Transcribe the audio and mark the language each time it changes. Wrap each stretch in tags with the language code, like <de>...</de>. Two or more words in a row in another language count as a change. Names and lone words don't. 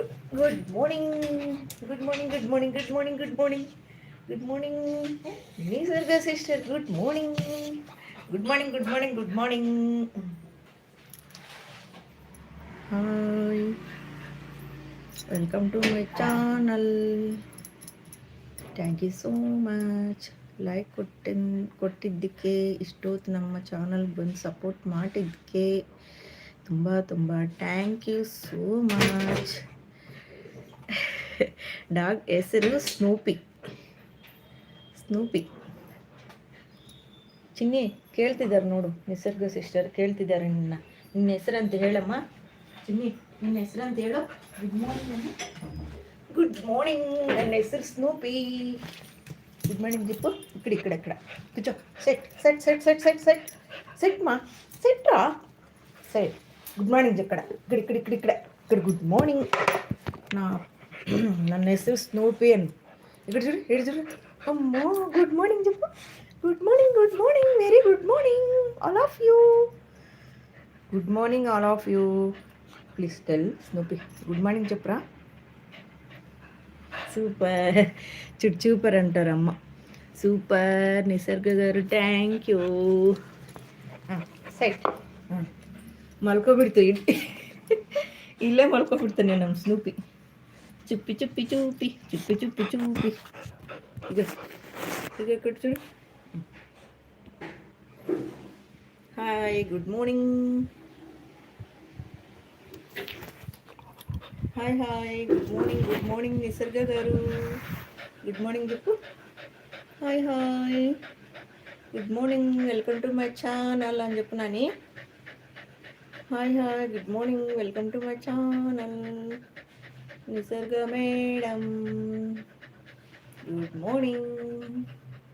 <en>good morning, good morning, good morning, good morning, good morning, good morning.</en> <te>నిసర్గ సిస్టర్</te> <en>good morning, good morning, good morning, good morning. hi, welcome to my channel. thank you so much.</en> <kn>ಲೈಕ್ ಕೊಟ್ಟಿದ್ದಕ್ಕೆ, ಇಷ್ಟೊತ್ತು ನಮ್ಮ ಚಾನಲ್ ಬಂದು ಸಪೋರ್ಟ್ ಮಾಡಿದ್ದಕ್ಕೆ ತುಂಬ ತುಂಬ</kn> <en>thank you so much.</en> <kn>ಡಾಗ್ ಹೆಸರು ಸ್ನೂಪಿ. ಸ್ನೂಪಿ ಚಿನ್ನಿ ಕೇಳ್ತಿದ್ದಾರೆ ನೋಡು, ನಿಸರ್ಗ ಸಿಸ್ಟರ್ ಕೇಳ್ತಿದ್ದಾರೆ ನಿನ್ನ ಹೆಸರಂತ ಹೇಳಮ್ಮ. ಚಿನ್ನಿ ನಿನ್ನ ಹೆಸರಂತ ಹೇಳು.</kn> <en>good morning. good morning,</en> <kn>ನನ್ನ ಹೆಸರು ಸ್ನೂಪಿ.</kn> <en>good morning</en> <kn>ಜಿಪ್ಪು.</kn> <te>ఇక్కడ కూర్చో. సెట్ సెట్ సెట్ సెట్ సెట్ సెట్ సెట్ మా సెట్ రా. సెట్.</te> <en>good morning</en> <te>ఇక్కడ ఇక్కడ ఇక్కడ ఇక్కడ ఇక్కడ ఇక్కడ</te> <en>good morning.</en> <kn>ನನ್ನ ಹೆಸರು ಸ್ನೂಪಿ</kn> <te>అని. ఇక్కడ చూడు, ఇక్కడ చూడు. అమ్మో,</te> <en>good morning</en> <te>చెప్పు.</te> <en>good morning, good morning, very good morning all of you. good morning all of you. please tell Snoopy good morning</en> <te>చెప్పురా.</te> <kn>సూపర్, సూపర్ అంటారు అమ్మ.</kn> <te>సూపర్ నిసర్గ గారు,</te> <en>thank you.</en> <kn>ಸೈಟ್ ಮಲ್ಕೊಬಿಡ್ತು. ಇಲ್ಲೇ ಮಲ್ಕೊಬಿಡ್ತಾನೆ ನಮ್ಮ ಸ್ನೂಪಿ. ಚುಪ್ಪಿ ಚುಪ್ಪಿ ಚೂಪಿ, ಚುಪ್ಪಿ ಚುಪ್ಪಿ ಚೂಪಿ. ಈಗ ಈಗ ಕೊಡ್ತು.</kn> <en>hi, good morning.</en> <kn>ಹಾಯ್ ಹಾಯ್,</kn> <en>good morning, good morning</en> <te>నిసర్గ గారు.</te> <en>good morning</en> <te>చెప్పు.</te> <en>hi hi, good morning, welcome to my channel</en> <te>అని చెప్పు నాని.</te> <en>hi hi, good morning, welcome to my channel.</en> <te>నిసర్గ మేడం</te> <en>good morning.</en>